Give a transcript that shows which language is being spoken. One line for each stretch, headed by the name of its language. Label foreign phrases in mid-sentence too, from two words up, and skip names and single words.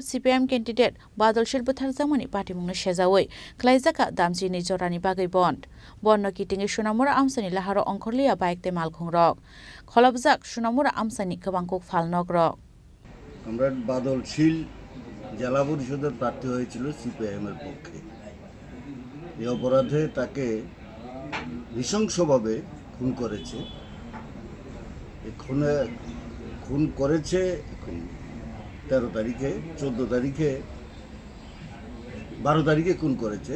Kok Borok: सीपीएम कैंडिडेट बादल शिल्पथार जामनि पार्टी मुंनो सेजावै खलायजाका दामचिनि जरानि बागै बन्न किटिंगे सोनामुर आमसानि लाहारो अंखरलिया बाइकते मालखुं रक खलबजाक सोनामुर आमसानि गोबांखौ फालनक रक।
Bangla: আমরা বাদল শীল জেলা পরিষদের প্রার্থী হয়েছিল সিপিআইএম এর পক্ষে। এই অপরাধে তাকে নৃশংসভাবে খুন করেছে। খুন করেছে 13 তারিখে, 14 তারিখে, 12 তারিখে খুন করেছে।